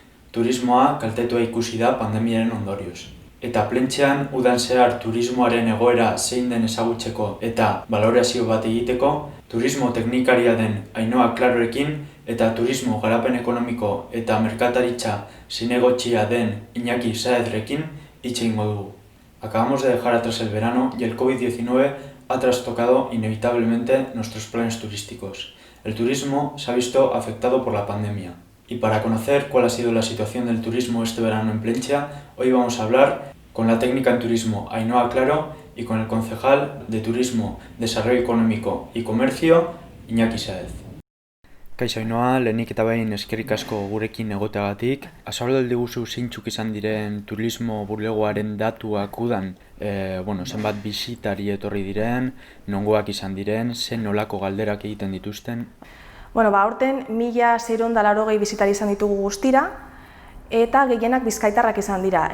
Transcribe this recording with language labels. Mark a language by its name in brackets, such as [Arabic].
[Basque] Turismoa kaltetua ikusi da pandemiaren ondorioz. Eta plentxean udan zehar turismoaren egoera zein den ezagutzeko eta balorazio bat egiteko, turismo teknikaria den Ainhoa Klarorekin eta turismo garapen ekonomiko eta merkataritza zinegotxia den Iñaki Saezrekin hitz egingo dugu. [Spanish] Acabamos de dejar atrás el verano y el COVID-19 ha trastocado inevitablemente nuestros planes turísticos. El turismo se ha visto afectado por la pandemia. Y para conocer cuál ha sido la situación del turismo este verano en Plentzia, hoy vamos a hablar con la técnica en turismo Ainhoa Claro y con el concejal de Turismo, Desarrollo Económico y Comercio, Iñaki Saez. [Basque] Kaixo Ainhoa, lehenik eta behin eskerrik asko gurekin egoteagatik. Azaldu diguzu zeintzuk izan diren turismo bulegoaren datuak udan, zenbat bisitari etorri diren, nongoak izan diren, zen nolako galderak egiten dituzten. Aurten 1.680 bisitari izan ditugu guztira, eta gehienak bizkaitarrak izan dira.